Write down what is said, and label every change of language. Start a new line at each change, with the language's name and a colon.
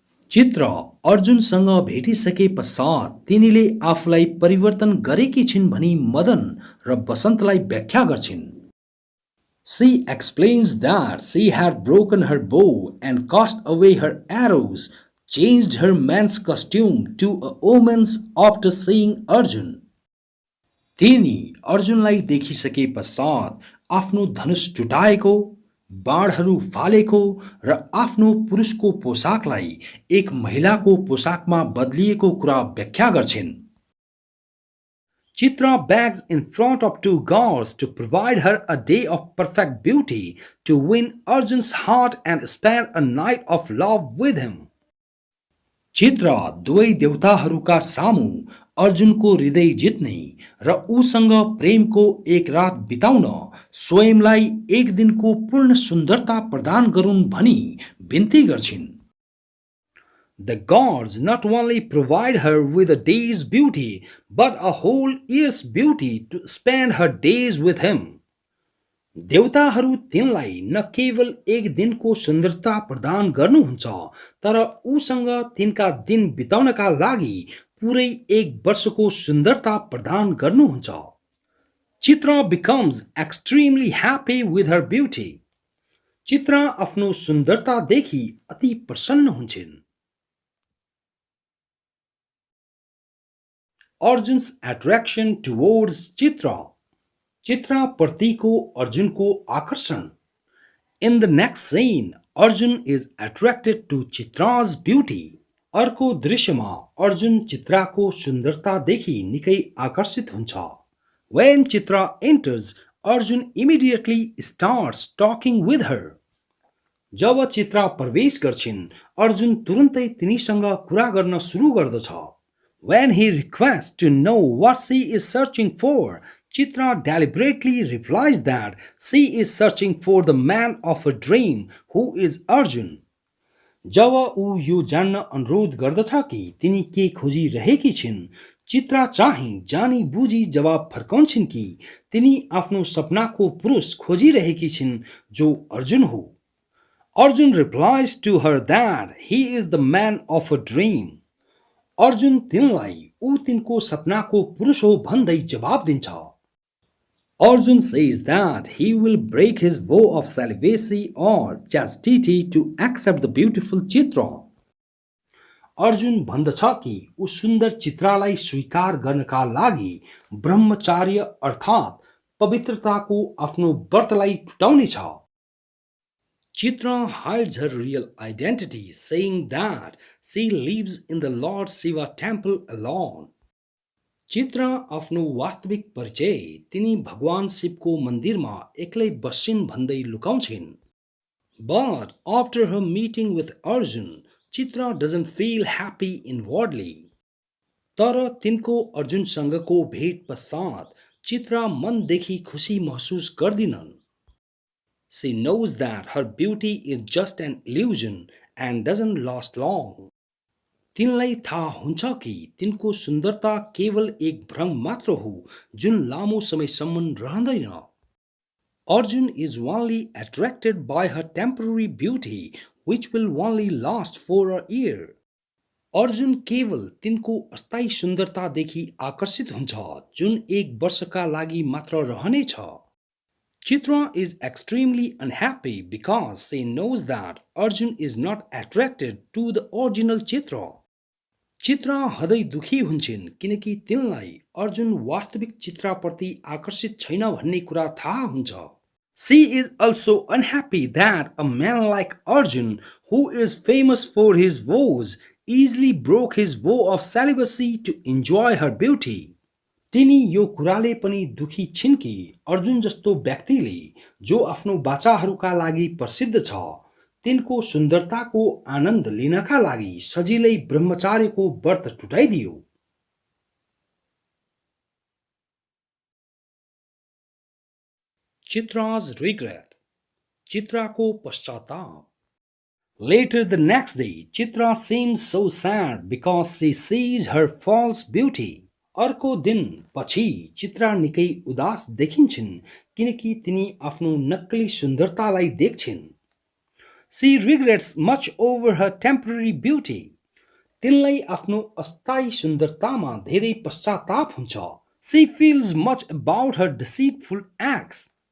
Nepali: चित्र अर्जुनसँग भेटिसके पश्चात तिनीले आफूलाई परिवर्तन गरेकी छिन् भनी मदन र बसन्तलाई व्याख्या गर्छिन्।
English: She explains that she had broken her bow and cast away her arrows, changed her man's costume to a woman's after seeing Arjun.
Nepali: तिनी अर्जुनलाई देखिसके पश्चात आफ्नो धनुष टुटाएको, बाणहरू फालेको र आफ्नो पुरुषको पोसाकलाई एक महिलाको पोसाकमा बदलिएको कुरा व्याख्या गर्छिन्।
English: Chitra begs in front of two gods to provide her a day of perfect beauty to win Arjun's heart and spend a night of love with him.
Nepali: चित्र दुवै देवताहरूका सामु अर्जुनको हृदय जित्ने र उसँग प्रेमको एक रात बिताउन स्वयंलाई एक दिनको पूर्ण सुन्दरता प्रदान गरून् भनी बिन्ती गर्छिन्।
English: The gods not only provide her with a day's beauty, but a whole year's beauty to spend her days with him.
Nepali: देवताहरू तिनलाई न केवल एक दिनको सुन्दरता प्रदान गर्नुहुन्छ, तर उसँग तिनका दिन बिताउनका लागि पुरै एक वर्षको सुन्दरता प्रदान गर्नुहुन्छ।
English: Chitra becomes extremely happy with her beauty.
Nepali: Chitra आफ्नो सुन्दरता देखि अति प्रसन्न हुन्छिन्।
English: Arjun's attraction towards Chitra.
Nepali: Chitra प्रतिको अर्जुनको आकर्षण.
English: In the next scene, Arjun is attracted to Chitra's beauty.
Nepali: अर्को दृश्यमा अर्जुन चित्राको सुन्दरता देखि निकै आकर्षित हुन्छ।
English: When Chitra enters, Arjun immediately starts talking with her.
Nepali: जब चित्रा प्रवेश गर्छिन्, अर्जुन तुरुन्तै तिनीसँग कुरा गर्न सुरु गर्दछ।
English: When he requests to know what she is searching for, Chitra deliberately replies that she is searching for the man of her dream, who is Arjun.
Nepali: जब ऊ यो जान्न अनुरोध गर्दछ कि तिनी के खोजिरहेकी छिन्, चित्रा चाहिँ जानी बुझी जवाब फर्काउँछिन् कि तिनी आफ्नो सपनाको पुरुष खोजिरहेकी छिन् जो अर्जुन हो।
English: Arjun replies to her that he is the man of her dream.
Nepali: Arjun तिनलाई ऊ तिनको सपनाको पुरुष हो भन्दै जवाब दिन्छ।
English: Arjun says that he will break his vow of celibacy or chastity to accept the beautiful Chitra.
Nepali: Arjun भन्दछ कि ऊ सुन्दर चित्रालाई स्वीकार गर्नका लागि ब्रह्मचार्य अर्थात् पवित्रताको आफ्नो व्रतलाई टुटाउनेछ।
English: Chitra hides her real identity, saying that she lives in the Lord Shiva temple alone.
Nepali: Chitra आफ्नो वास्तविक परिचय तिनी भगवान शिवको मन्दिरमा एक्लै बस्छिन् भन्दै लुकाउँछिन्।
English: But after her meeting with Arjun, Chitra doesn't feel happy inwardly.
Nepali: तर तिनको अर्जुनसँगको भेट पश्चात चित्रा मनदेखि खुसी महसुस गर्दिनन्।
English: She knows that her beauty is just an illusion and doesn't last long.
Nepali: तिनलाई थाहा हुन्छ कि तिनको सुन्दरता केवल एक भ्रम मात्र हो जुन लामो समयसम्म रहँदैन।
English: Arjun is only attracted by her temporary beauty which will only last for a year.
Nepali: Arjun केवल तिनको अस्थायी सुन्दरतादेखि आकर्षित हुन्छ जुन एक वर्षका लागि मात्र रहनेछ।
English: Chitra is extremely unhappy because she knows that Arjun is not attracted to the original Chitra.
Nepali: Chitra हदै दुखी हुन्छन् किनकि तिनलाई अर्जुन वास्तविक चित्राप्रति आकर्षित छैन भन्ने कुरा थाहा हुन्छ।
English: She is also unhappy that a man like Arjun, who is famous for his vows, easily broke his vow of celibacy to enjoy her beauty.
Nepali: तिनी यो कुराले पनि दुखी छिन् कि अर्जुन जस्तो व्यक्तिले जो आफ्नो बाचाहरूका लागि प्रसिद्ध छ, तिनको सुन्दरताको आनन्द लिनका लागि सजिलै ब्रह्मचार्यको व्रत टुटाइदियो।
English: Chitra's regret.
Nepali: चित्राको पश्चाताप.
English: Later the next day, Chitra seems so sad because she sees her false beauty.
Nepali: अर्को दिन पछि चित्रा निकै उदास देखिन्छन् किनकि तिनी आफ्नो नक्कली सुन्दरतालाई देख्छिन्।
English: She regrets much over her temporary beauty.
Nepali: तिनलाई आफ्नो अस्थायी सुन्दरतामा धेरै पश्चाताप हुन्छ।
English: She feels much about her deceitful acts.